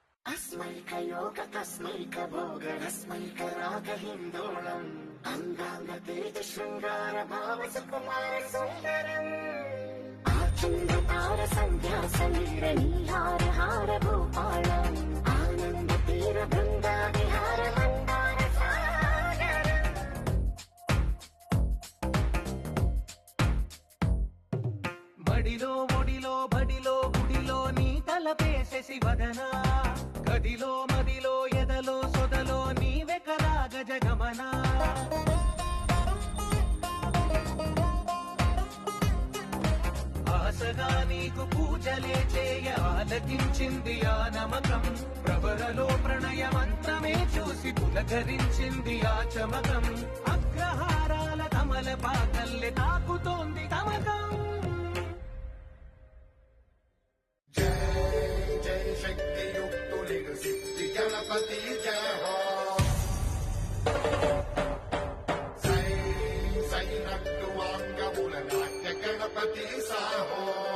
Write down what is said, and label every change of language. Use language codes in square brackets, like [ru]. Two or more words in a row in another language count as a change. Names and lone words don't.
[sa] अस्मैकयोग तस्मैकभोग रस्मैकरागहिन्दोळम् अङ्गाङ्गतेज शृङ्गार भाव सुकुमार सुन्दरम् आचन्द्रतार सन्ध्या समीर नीहार हार भूपालम् आनन्द तीर बृन्दा विहार मन्दार सागरम् [te] బడిలో ఒడిలో బడిలో గుడిలో నీ తలపేసే శివదనా గదిలో మదిలో ఎదలో సొదలో నీవే కదా గజగమనా ఆశగా నీకు పూజలే చేయ ఆలకించింది ఆ నమకం ప్రవరలో ప్రణయ మంత్రమే చూసి పులకరించింది ఆ చమకం అగ్రహారాల కమల పాకల్లె తాకుతోంది తమకం సిద్ధి గణపతి జయ హో సై సై నట్టువాంగమూల నాట్య గణపతి సాహో